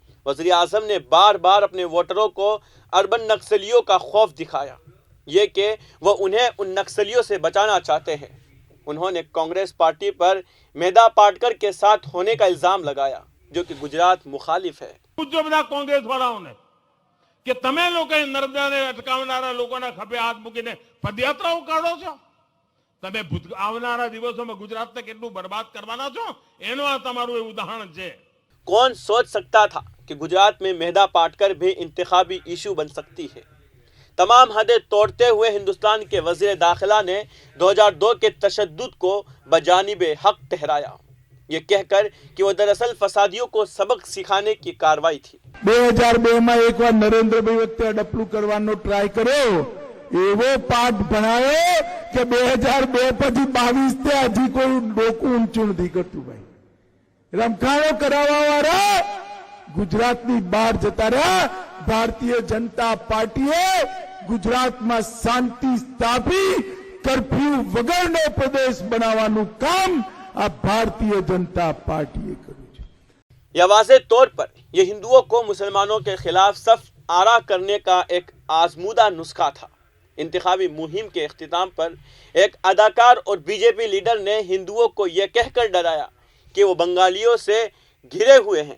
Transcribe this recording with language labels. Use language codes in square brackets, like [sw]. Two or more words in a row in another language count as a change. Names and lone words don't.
[ur] وزیر اعظم نے بار بار اپنے ووٹروں کو اربن نکسلیوں کا خوف دکھایا، یہ کہ وہ انہیں ان نکسلیوں سے بچانا چاہتے ہیں۔ انہوں نے کانگریس پارٹی پر میدا پاٹکر کے ساتھ ہونے کا الزام لگایا، جو کہ گجرات مخالف ہے۔ [gu] جو بنا کانگریس વાળાઓને કે તમે લોકો નર્મદાને અટકાવનારા લોકોના ખભે હાથ મૂકીને પદયાત્રાઓ કાઢો છો, તમે આવનારા દિવસોમાં ગુજરાતને કેટલું બરબાદ કરવાના છો, એનો આ તમારું ઉદાહરણ છે। [ur] کون سوچ سکتا تھا کہ گجرات میں میدا پاٹکر بھی انتخابی ایشو بن سکتی ہے۔ تمام حدیں توڑتے ہوئے ہندوستان کے وزیر داخلہ نے 2002 کے تشدد کو بجانب حق ٹھہرایا، یہ کہہ کر کہ وہ دراصل فسادیوں کو سبق سکھانے کی کاروائی تھی۔ [gu] 2002 માં એકવાર નરેન્દ્રભાઈ વખતે અડપલું કરવાનો ટ્રાય કર્યો, એવો પાઠ ભણાયો કે 2002 પછી 22 તે હજી કોઈ ડોકું ઊંચું નથી કરતું ભાઈ। રમખાણો કરાવવા વાળા ગુજરાતની બહાર જતા રહ્યા। ભારતીય જનતા પાર્ટીએ ગુજરાતમાં શાંતિ સ્થાપી કર્ફ્યુ વગરનો પ્રદેશ બનાવવાનું કામ આ ભારતીય જનતા પાર્ટીએ કર્યું છે। [ur] یہ واضح طور پر یہ ہندوؤں کو مسلمانوں کے خلاف صف آرا کرنے کا ایک آزمودہ نسخہ تھا۔ انتخابی مہم کے اختتام پر ایک اداکار اور بی جے پی لیڈر نے ہندوؤں کو یہ کہہ کر ڈرایا کہ وہ بنگالیوں سے گھرے ہوئے ہیں۔